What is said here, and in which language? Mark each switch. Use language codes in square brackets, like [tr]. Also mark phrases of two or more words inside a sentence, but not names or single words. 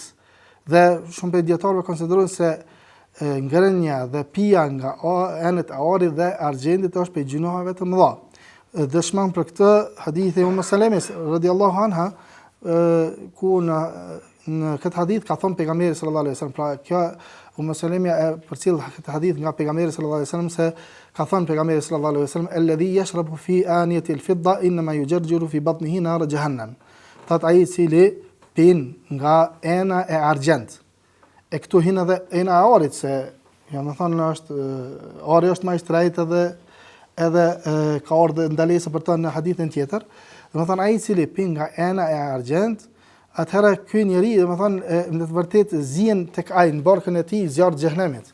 [sq] Dhe shumë prej dietarëve konsiderojnë se ngrënia dhe pija nga enët e arit dhe argjendit është prej gjunohave të mëdha. Dëshmon për këtë hadithi Ummu Salemes [ar] رضي الله عنها, [sq] ku në këtë hadith ka thënë pejgamberi [ar] صلى الله عليه وسلم, [sq] pra kjo Ummu Saleme e përcjell këtë hadith nga pejgamberi [ar] صلى الله عليه وسلم, [sq] se ka thënë pejgamberi [ar] صلى الله عليه وسلم الذي يشرب في آنية الفضة إنما يجرجر في بطنه نار جهنم. [sq] Thatë ai i cili pin nga ena e argjend. E këtu hin edhe ena e arit, se më thonë ari është më i shtrejtë edhe ka ardhur ndalesa për të në hadithin tjetër. Dhe më thonë ai i cili pin nga ena e argjend, atëherë ky njeri, dhe më thonë, në të vërtet zihen tek ai në barkën e tij zjarr të xhenemit.